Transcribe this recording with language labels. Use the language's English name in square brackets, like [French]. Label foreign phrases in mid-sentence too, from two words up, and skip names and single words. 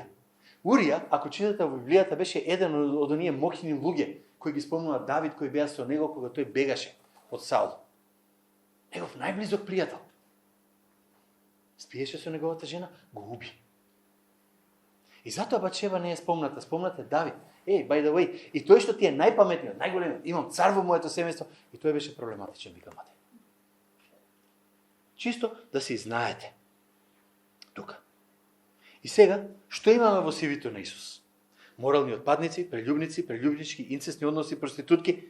[Macedonian] Урија, ако читате во Библијата, беше еден од оние моќни луѓе кои ги спомнува Давид, кој беа со него кога тој бегаше од Саул. Негов најблизок пријател. Спиеше со неговата жена, го уби. И затоа Батшеба не е спомната. Спомнате Давид. [English] By the way, [Macedonian] и тој што ти е најпаметниот, најголемиот, имам цар во моето семејство, и тој беше проблематичен, вика Матеј. Чисто да си знаете. Тука. И сега, што имаме во CV-то на Исус? Морални отпадници, прелюбнички, инцестни односи, проститутки.